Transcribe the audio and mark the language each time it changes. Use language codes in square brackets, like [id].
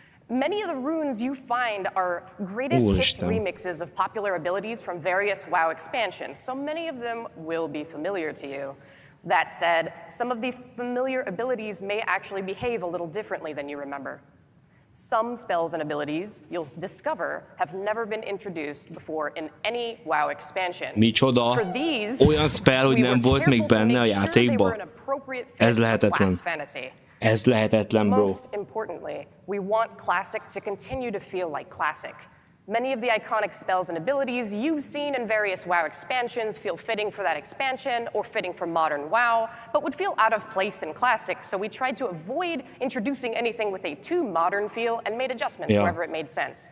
[en] Many of the runes you find are greatest hits remixes of popular abilities from various WoW expansions, so many of them will be familiar to you. That said, some of these familiar abilities may actually behave a little differently than you remember. Some spells and abilities you'll discover have never been introduced before in any WoW expansion. [hu] Micsoda? Olyan spell, hogy nem volt még benne a játékban? Ez lehetetlen. Ez lehetetlen, bro. [en] Most importantly, we want Classic to continue to feel like Classic. Many of the iconic spells and abilities you've seen in various WoW expansions feel fitting for that expansion or fitting for modern WoW, but would feel out of place in Classic, so we tried to avoid introducing anything with a too modern feel and made adjustments wherever it made sense.